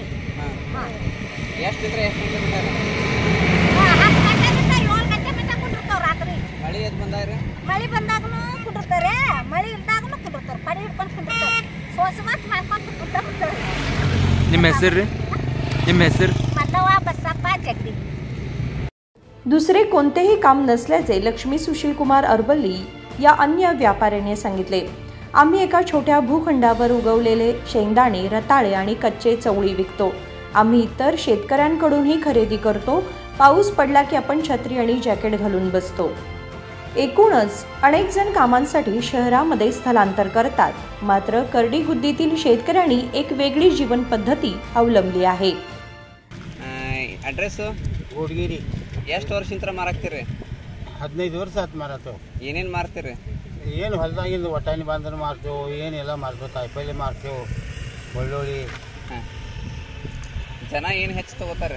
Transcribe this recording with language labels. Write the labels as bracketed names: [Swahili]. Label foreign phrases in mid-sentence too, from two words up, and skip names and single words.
[Kannada] ಎಷ್ಟು ಇದ್ರೆ ಎಷ್ಟು ಬಿಡ್ತಾರೆ? 10 ಗಂಟೆಗಿಂತ 7 ಗಂಟೆ ಮಟ್ಟ ಕುಂಡಿರ್ತಾವ ರಾತ್ರಿ. ಮಳೆ ಎದ್ದು ಬಂದಾರ? ಮಳೆ ಬಂದಾಗನು ಕುಂಡಿರ್ತಾರೆ, ಮಳೆ ಇಲ್ದಾಗನು ಕುಂಡಿರ್ತಾರೆ. ಪಡಿ ಹಿಡ್ಕೊಂಡು ಕುಂಡಿರ್ತಾರೆ, ಸೋಸು ಮಾತು ಮಾಡ್ಕೊಂಡು ಕುಂಡಿರ್ತಾರೆ. ನಿಮ್ಮ ಹೆಸರು ರೀ? ನಿಮ್ಮ ಹೆಸರು? मल्लव्वा बसप्पा जगडी. [Marathi] दुसरे कोणतेही काम नसल्याचे लक्ष्मी सुशीलकुमार अरबल्ली या अन्य व्यापाऱ्याने सांगितले. आम्ही एका छोट्या भूखंडावर उगवलेले शेंगदाणे, रताळे आणि कच्चे चवळी विकतो. आम्ही इतर शेतकऱ्यांकडूनही खरेदी करतो. पाऊस पडला की आपण छत्री आणि जॅकेट घालून बसतो. एकूणच अनेक जण कामांसाठी शहरामध्ये स्थलांतर करतात. मात्र कर्डिगुद्दीतील शेतकऱ्यांनी एक वेगळी जीवन पद्धती अवलंबली आहे. [Kannada] ಅಡ್ರೆಸ್ಸು? ಗೋಡ್ಗಿರಿ. ಎಷ್ಟು ವರ್ಷದಿಂದ ಮಾರಾಕ್ತೀರಿ? 15 ವರ್ಷ ಆಯ್ತು ಮಾರಾತು. ಏನೇನು ಮಾರ್ತೀರಿ? ಏನು ಹೊಲದಾಗಿಂದ ಒಟ್ಟಾಣಿ ಬಾಂಧನ ಮಾರ್ತೇವೆ, ಏನೆಲ್ಲ ಮಾರ್ತೇವೆ, ಕಾಯಿಪಲ್ಲೆ ಮಾರ್ತೇವೆ, ಬೆಳ್ಳುಳ್ಳಿ. ಜನ ಏನು ಹೆಚ್ಚು ತೊಗೋತಾರೆ?